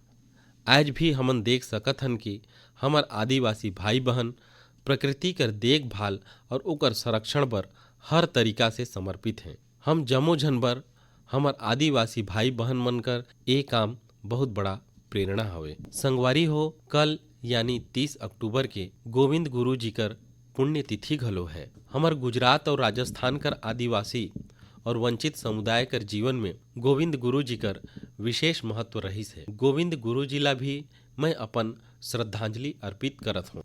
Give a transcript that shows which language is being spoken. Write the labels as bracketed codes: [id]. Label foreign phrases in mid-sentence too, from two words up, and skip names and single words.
[hne] आज भी हमन देख सकत हन कि हमर आदिवासी भाई बहन प्रकृति कर देखभाल और ओकर संरक्षण बर हर तरीका से समर्पित हैं। हम जमो झन बर हमर आदिवासी भाई बहन मन कर ए काम बहुत बड़ा प्रेरणा हवे। संगवारी हो, कल यानी 30 अक्टूबर के गोविंद गुरु जी कर पुण्यतिथि घलो है। हमर गुजरात और राजस्थान कर आदिवासी और वंचित समुदाय कर जीवन में गोविंद गुरु जी कर विशेष महत्व रहीस है। गोविंद गुरु जी ला भी मैं अपन श्रद्धांजलि अर्पित करत हूँ।